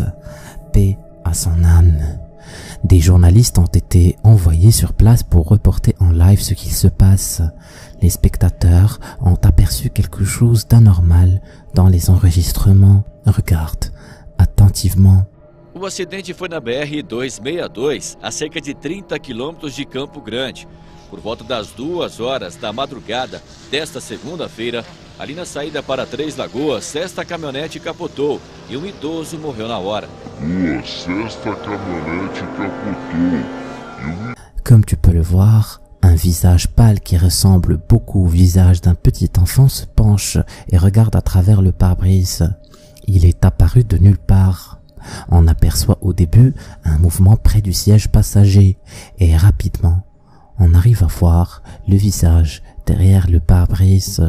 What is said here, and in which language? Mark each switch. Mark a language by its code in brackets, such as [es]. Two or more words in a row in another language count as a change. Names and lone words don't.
[fr] Paix à son âme. Des journalistes ont été envoyés sur place pour reporter en live ce qu'il se passe. Les spectateurs ont aperçu quelque chose d'anormal dans les enregistrements. Regarde attentivement. [pt] O acidente foi na BR-262, a cerca de 30 quilômetros de Campo Grande. Por volta das 2h da madrugada desta segunda-feira, ali na saída para Três Lagoas, esta caminhonete capotou e um idoso morreu na hora. [fr] Comme tu peux le voir, un visage pâle qui ressemble beaucoup au visage d'un petit enfant se penche et regarde à travers le pare-brise. Il est apparu de nulle part. On aperçoit au début un mouvement près du siège passager et rapidement, on arrive à voir le visage derrière le pare-brise.